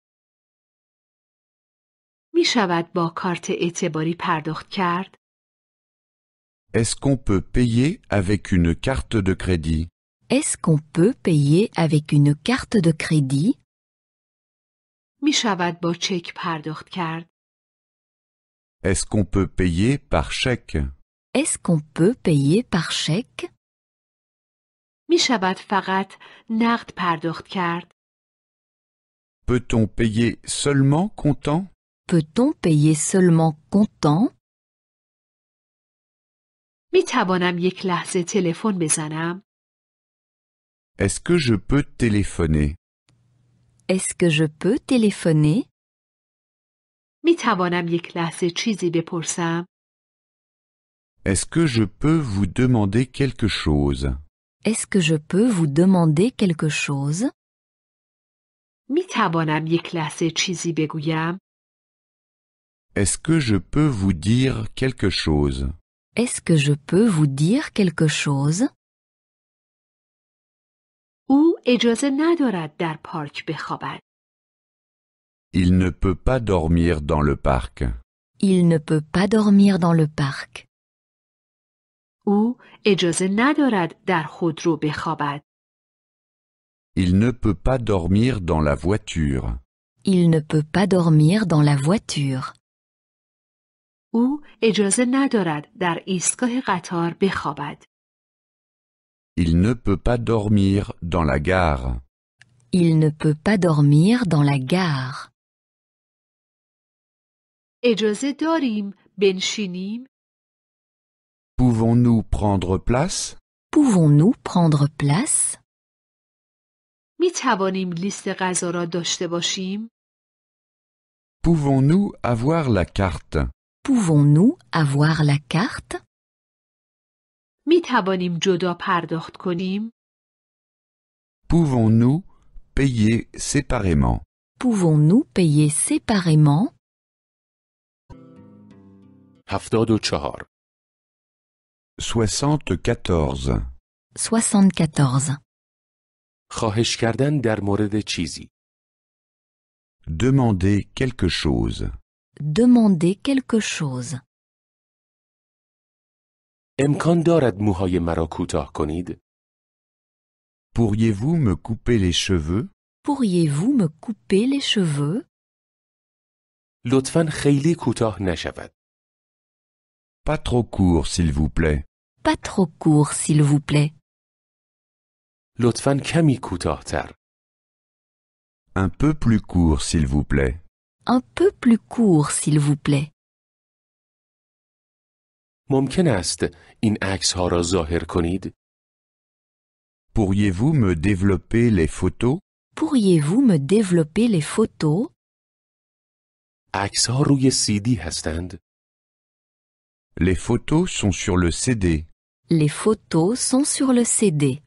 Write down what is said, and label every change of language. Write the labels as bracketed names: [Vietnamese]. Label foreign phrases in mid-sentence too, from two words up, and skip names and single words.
[Persian] می شود با کارت اعتباری پرداخت کرد؟ [French] Est-ce qu'on peut payer avec une carte de crédit? Est-ce qu'on peut payer avec une carte de crédit? [Persian] می شود با چک پرداخت کرد؟ [French] Est-ce qu'on peut payer par chèque? Est-ce qu'on peut payer par chèque? [Persian] می شود فقط نقد پرداخت کرد؟ [French] Peut-on payer seulement comptant? Peut-on payer seulement comptant? [Persian] می توانم یک لحظه تلفن بزنم؟ [French] Est-ce que je peux téléphoner? Est-ce que je peux téléphoner? [Persian] می توانم یک لحظه چیزی بپرسم؟ [French] Est-ce que je peux vous demander quelque chose? Est-ce que je peux vous demander quelque chose? [Persian] می توانم یک لحظه چیزی بگویم؟ [French] Est-ce que je peux vous dire quelque chose? Est-ce que je peux vous dire quelque chose? [Persian] او اجازه ندارد در پارک بخوابد. [French] Il ne peut pas dormir dans le parc. Il ne peut pas dormir dans le parc. [Persian] او اجازه ندارد در خودرو بخوابد. [French] Il ne peut pas dormir dans la voiture. Il ne peut pas dormir dans la voiture. [Persian] او اجازه ندارد در ایستگاه قطار بخوابد. [French] Il ne peut pas dormir dans la gare. Il ne peut pas dormir dans la gare. [Persian] اجازه داریم بنشینیم؟ [French] Pouvons-nous prendre place? Pouvons-nous prendre place? [Persian] می توانیم لیست غذا را داشته باشیم؟ [French] Pouvons-nous avoir la carte? Pouvons-nous avoir la carte? [Persian] می توانیم جدا پرداخت کنیم؟ [French] Pouvons-nous payer séparément? Pouvons-nous payer séparément? 74. 74. 74. [Persian] خواهش کردن در مورد چیزی. [French] Demander quelque chose. Demander quelque chose. [Persian] امکان دارد موهای مرا کوتاه کنید؟ [French] Pourriez-vous me couper les cheveux? Pourriez-vous me couper les cheveux? [Persian] لطفاً خیلی کوتاه نشود. [French] Pas trop court, s'il vous plaît. Pas trop court, s'il vous plaît. [Persian] لطفاً کمی کوتاه‌تر. [French] Un peu plus court, s'il vous plaît. Un peu plus court, s'il vous plaît. [Persian] ممکن است این عکس‌ها را ظاهر کنید؟ [French] Pourriez-vous me développer les photos? Pourriez-vous me développer les photos? [Persian] عکس‌ها روی CD هستند؟ [French] Les photos sont sur le CD. Les photos sont sur le CD.